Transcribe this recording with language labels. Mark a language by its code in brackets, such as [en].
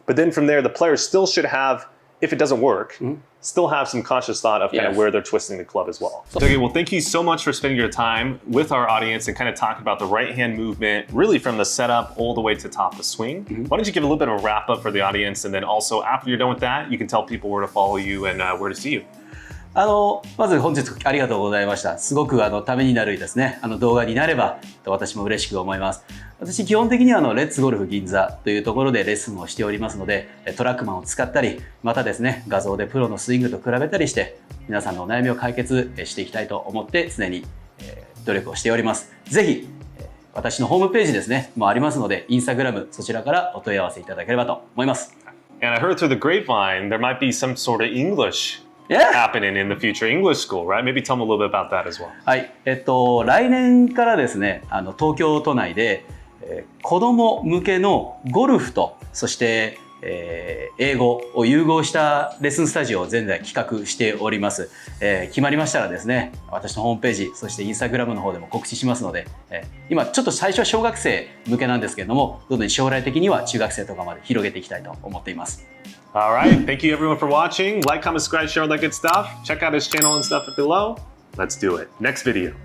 [en] But then from there, the player still should have, if it doesn't work, still have some conscious thought of kind of where they're twisting the club as well. Okay, well, thank you so much for spending your time with our audience and kind of talking about the right hand movement, really from the setup all the way to top of the swing. Why don't you give a little bit of a wrap up for the audience, and then also after you're done with that, you can tell people where to follow you and where to see you. [ja] まず本日ありがとうございました。すごくためになるですね、動画になればと私も嬉しく思います。私基本的にはレッツゴルフ銀座というところでレッスンをしておりますので、トラックマンを使ったり、またですね、画像でプロのスイングと比べたりして、皆さんのお悩みを解決していきたいと思って常に努力をしております。ぜひ、私のホームページですね、もありますので、インスタグラムそちらからお問い合わせいただければと思います。 [en] And I heard through the grapevine there might be some sort of English.happening in the future English school, right? Maybe tell them a little bit about that as well. [ja] はい、来年からですね、東京都内で、子供向けのゴルフと、そして、英語を融合したレッスンスタジオを現在企画しております。決まりましたらですね、私のホームページ、そしてインスタグラムの方でも告知しますので、今ちょっと最初は小学生向けなんですけれども、どんどん将来的には中学生とかまで広げていきたいと思っています。 [en] All right. Thank you everyone for watching. Like, comment, subscribe, share all that good stuff. Check out his channel and stuff below. Let's do it. Next video.